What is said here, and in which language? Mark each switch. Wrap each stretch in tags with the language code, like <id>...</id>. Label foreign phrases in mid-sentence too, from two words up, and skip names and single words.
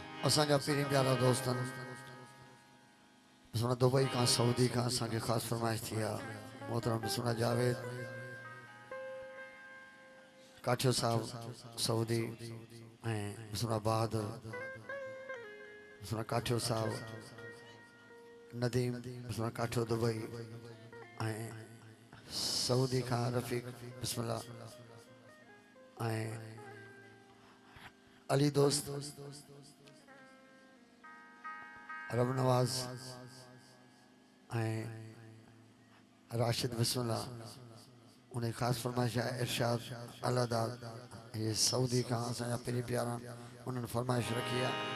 <sd>असांजा पीरी प्यारा दोस्तन सुना दुबई का सऊदी का असांखे ख़ास फरमाइश थी आहे मोहतरम सुना जावेद काठियो साहब सऊदी ऐं सुना बहादुर सुना काठियो साहब नदीम सुना काठियो दुबई ऐं सऊदी का रफ़ीक बिस्मिल्लाह ऐं</sd> <ur>علی دوست رب نواز راشد بسم اللہ انہیں خاص فرمائش ہے ارشاد الادار یہ سعودی کا</ur> <sd>असांजा पीरी प्यारा</sd> <ur>انہوں نے فرمائش رکھی ہے</ur>